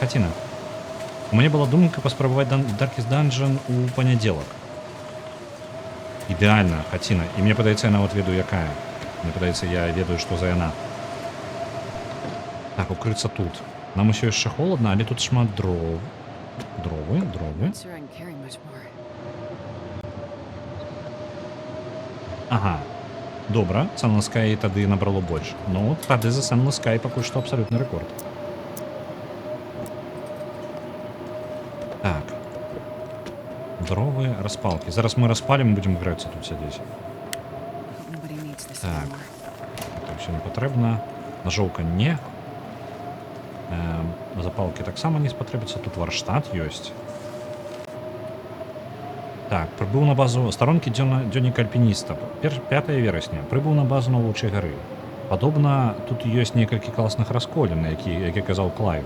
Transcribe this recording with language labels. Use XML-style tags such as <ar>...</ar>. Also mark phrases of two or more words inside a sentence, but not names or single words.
<be>У мяне была думка паспрабаваць Darkest Dungeon у панядзелак. Ідэальна, хаціна. І мне падаецца, я нават ведаю, якая. Мне падаецца, я ведаю, што за яна. Так, укрыцца тут. Нам усё яшчэ холодна, але тут шмат дров. Дровы.</be> <en>Not sure I can carry much more.</en> <be>Ага. Добра, Sunless Sky тады набрало больш. Ну, тады за Sunless Sky пакуль што абсалютны рэкорд. Так. Дровы, распалкі. Зараз мы распалім, будзем грэцца тут сядзець.</be> <en>Hope nobody needs this</en> <be>Так.</be> <en>anymore.</en> <be>Это ўсё не патрэбна. Ножоўка не. Запалкі таксама не спатрэбіцца. Тут варштат ёсць. Так, прыбыў на базу старонкі дзённіка альпініста. 5 верасня. Прыбыў на базу навучай гары. Падобна, тут ёсць некалькі класных расколін, які казаў Клайв.</be>